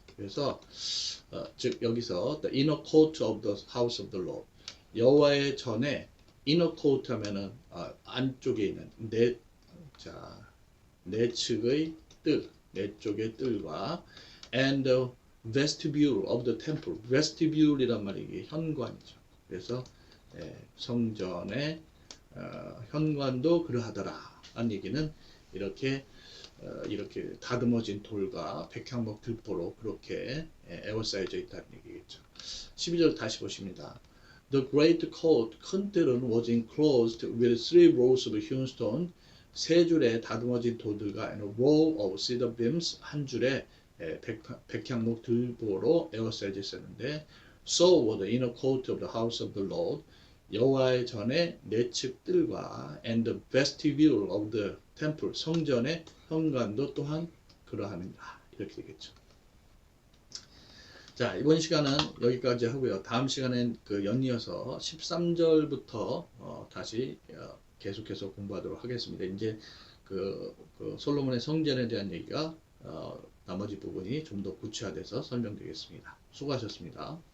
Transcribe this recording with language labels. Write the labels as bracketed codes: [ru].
[ko] 그래서 즉 여기서 [en] the inner court of the house of the Lord [ko] 여호와의 전에 [en] inner court [ko] 하면은 안쪽에 있는 네 측의 뜰, 네 쪽의 뜰과 [en] and the vestibule of the temple. [ko] vestibule이란 말이 이게 현관이죠. 그래서 성전의 현관도 그러하더라. 한 얘기는 이렇게 다듬어진 돌과 백향목 들보로 그렇게 에워싸여져 있다는 얘기겠죠. 12절 다시 보십니다. [en] The great court [ko] 큰 뜰은 [en] was enclosed with three rows of hewn stone [ko] 세 줄의 다듬어진 돌들과 [en] and a row of cedar beams [ko] 한 줄의 백향목 들보로 에워싸여져 있었는데 [en] so was the inner court of the house of the Lord [ko] 여호와의 전에 내측 뜰과 [en] and the vestibule of the temple [ko] 성전의 현관도 또한 그러합니다. 이렇게 되겠죠. 자, 이번 시간은 여기까지 하고요. 다음 시간엔 연이어서 13절부터 다시 계속해서 공부하도록 하겠습니다. 이제 솔로몬의 성전에 대한 얘기가 나머지 부분이 좀 더 구체화돼서 설명되겠습니다. 수고하셨습니다.